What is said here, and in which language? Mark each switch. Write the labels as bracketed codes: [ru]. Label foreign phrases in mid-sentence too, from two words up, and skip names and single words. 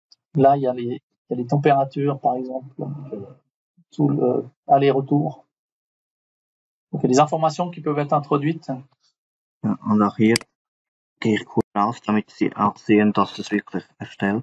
[fr] Là, il y a les températures, par exemple, tout le aller-retour. Donc, il y a des informations qui peuvent être introduites. [de] Ja, und auch hier gehe ich kurz raus, damit Sie auch sehen, dass es wirklich erstellt.